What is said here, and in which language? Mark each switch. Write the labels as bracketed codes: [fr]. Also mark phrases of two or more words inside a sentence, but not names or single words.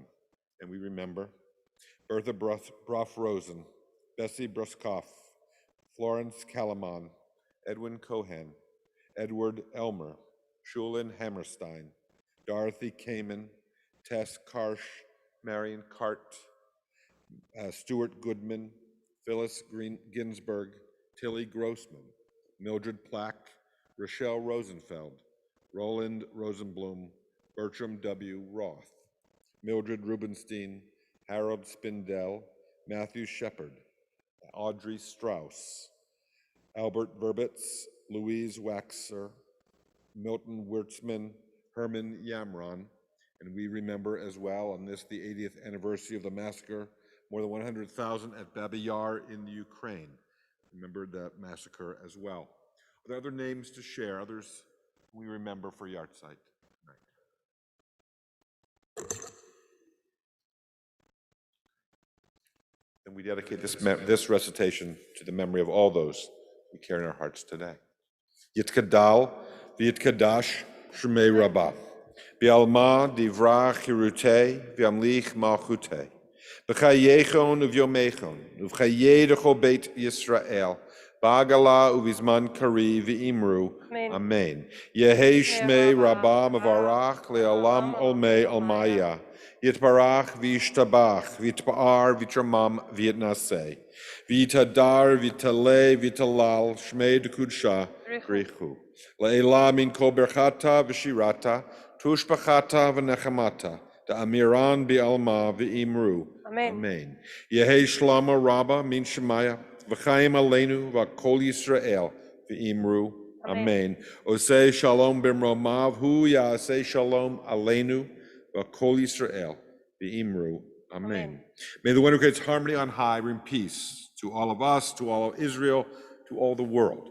[en] And we remember Bertha Broff-Rosen, Bessie Bruskoff, Florence Kalaman, Edwin Cohen, Edward Elmer, Shulin Hammerstein, Dorothy Kamen, Tess Karsh, Marion Cart, Stuart Goodman, Phyllis Ginsberg, Tilly Grossman, Mildred Plack, Rochelle Rosenfeld, Roland Rosenblum, Bertram W. Roth, Mildred Rubenstein, Harold Spindell, Matthew Shepard, Audrey Strauss, Albert Burbitz, Louise Waxer, Milton Wirtzman, Herman Yamron, and we remember as well on this, the 80th anniversary of the massacre, more than 100,000 at Babi Yar in the Ukraine. Remember that massacre as well. Are there other names to share, others we remember for Yahrzeit tonight? And we dedicate this recitation to the memory of all those we carry in our hearts today. [arc] יתגדל ויתקדש שמיה רבא, בעלמא די ברא כרעותיה וימליך מלכותיה, בחייכון וביומיכון, ובחיי דכל בית ישראל, בעגלא ובזמן קריב ואמרו, אמן. יהא שמיה רבא מברך לעלם ולעלמי עלמיא, יתברך וישתבח, ויתפאר ויתרומם ויתנשא, ויתהדר ויתעלה ויתהלל, שמיה דקודשא בריך הוא. לעלא מן כל ברכתא ושירתא, תשבחתא ונחמתא, דאמירן בעלמא ואמרו. אמן. יהא שלמא רבא מן שמיא, וחיים עלינו ועל כל ישראל ואמרו. Amen. [he] עושה שלום במרומיו, הוא יעשה שלום עלינו ועל כל ישראל ואמרו. Amen. [en] May the one who creates harmony on high bring peace to all of us, to all of Israel, to all the world.